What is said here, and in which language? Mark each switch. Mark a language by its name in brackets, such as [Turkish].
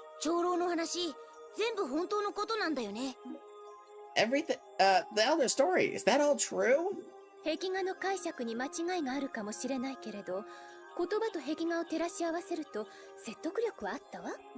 [Japanese] 長老の話、全部本当のことなんだよね。 [English] Everything the elder story, is that all true? [Japanese] 壁画の解釈に間違いがあるかもしれないけれど、言葉と壁画を照らし合わせると説得力はあったわ。